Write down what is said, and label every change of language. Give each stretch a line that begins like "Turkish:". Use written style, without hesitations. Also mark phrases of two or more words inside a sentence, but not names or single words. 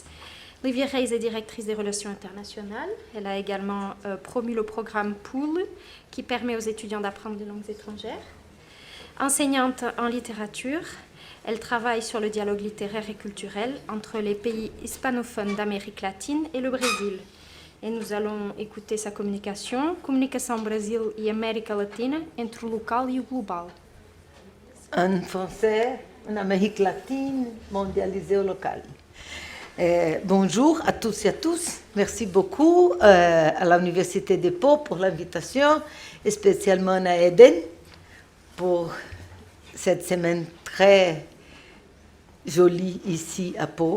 French: Livia Reis est directrice des relations internationales. Elle a également promu le programme POOL qui permet aux étudiants d'apprendre des langues étrangères. Enseignante en littérature, elle travaille sur le dialogue littéraire et culturel entre les pays hispanophones d'Amérique latine et le Brésil. Et nous allons écouter sa communication,
Portuguese: Comunicação Brasil e América Latina entre o local e o global.
French: En français, en Amérique latine, mondialisé au local. Bonjour à tous et à tous. Merci beaucoup à l'Université de Pau pour l'invitation, et spécialement à Eden pour cette semaine très jolie ici à Pau.